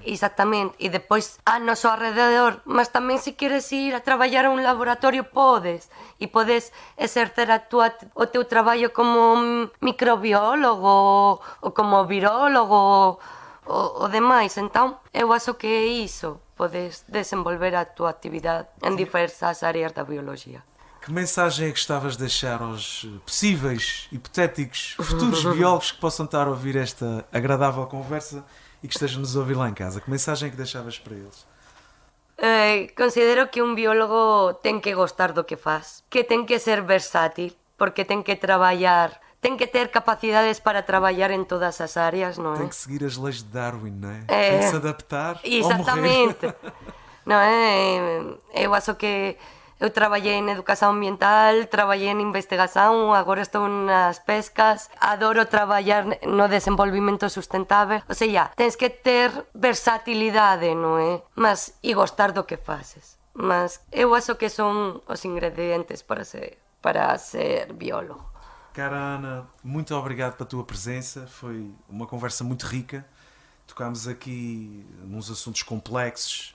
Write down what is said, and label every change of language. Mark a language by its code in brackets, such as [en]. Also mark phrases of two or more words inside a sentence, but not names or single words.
[gl] Exactamente, e depois a noso alrededor, mas tamén se queres ir a traballar a un laboratorio podes, e podes exercer o teu traballo como microbiólogo ou como virólogo ou demais. Entón, eu acho que é iso, podes desenvolver a tua actividade en diversas áreas da bioloxía. [pt] Que mensagem é que gostavas de deixar aos possíveis, hipotéticos, futuros biólogos que possam estar a ouvir esta agradável conversa e que estejam-nos a ouvir lá em casa? Que mensagem é que deixavas para eles? [gl] Considero que un biólogo ten que gostar do que faz, que ten que ser versátil, porque ten que traballar, ten que ter capacidades para traballar en todas as áreas, non é? [pt] Tem que seguir as leis de Darwin, não é? Tem que se adaptar Exatamente. [gl] Non é? Eu acho que eu traballei en educación ambiental, traballei en investigación, agora estou nas pescas, adoro traballar no desenvolvimento sustentável. O sea, tens que ter versatilidade, non é? Mas, e gostar do que faces. Mas eu acho que son os ingredientes para ser biólogo. [pt] Cara Ana, muito obrigado pela tua presença, foi uma conversa muito rica. Tocámos aqui nos assuntos complexos,